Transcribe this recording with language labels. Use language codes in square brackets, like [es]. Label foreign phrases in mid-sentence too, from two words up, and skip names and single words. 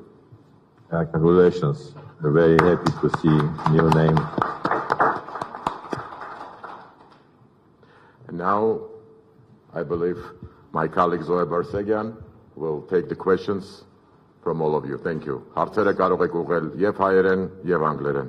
[en] Congratulations. We're very happy to see new name. And now, I believe my colleague Zoe Barsegyan will take the questions from all of you. Thank you. [hy] Հարցերը կարող եք ուղղել եւ հայերեն եւ անգլերեն։